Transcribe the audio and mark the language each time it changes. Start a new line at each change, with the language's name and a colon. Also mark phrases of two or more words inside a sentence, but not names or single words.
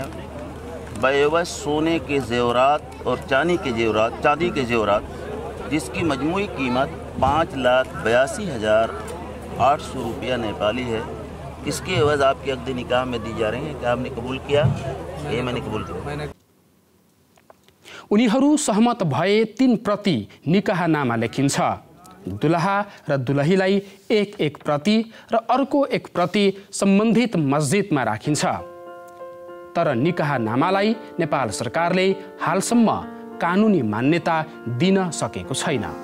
Urdu: بیوس سونے کے زیورات اور چاندی کے زیورات جس کی مجموعی قیمت 5,82,800 روپیہ نیپالی ہے. اس کے عوض آپ کے عقد نکاح میں دی جا رہی ہیں. کیا آپ نے قبول کیا؟ یہ میں نے قبول کیا.
Nepali: उनीहरू सहमत भए 3 प्रति निकाहनामा लेखिन्छ। दुलहा र दुलहीलाई एक प्रति र अर्को एक प्रति सम्बन्धित मस्जिदमा राखिन्छ। तर निकाहनामालाई नेपाल सरकारले हालसम्म कानुनी मान्यता दिन सकेको छैन।